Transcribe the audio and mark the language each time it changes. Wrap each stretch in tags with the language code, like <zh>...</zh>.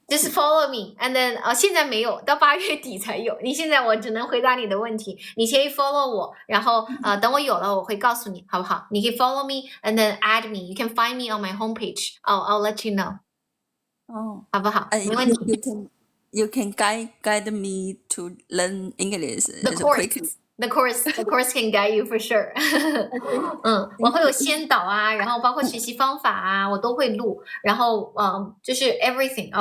<en>Just follow me, and then</en> <zh>现在没有，到8月底才有。你现在我只能回答你的问题，你可以 follow 我，然后等我有了我会告诉你，好不好？你可以</zh> <en>follow me and then add me. You can find me on my homepage. I'll let you know.</en> <zh>好不好？没问题。</zh> <en>You can guide me to learn English. The course can guide you for sure.</en> <zh>我会有先导啊，然后包括学习方法啊，我都会录。然后就是</zh> <en>everything.</en>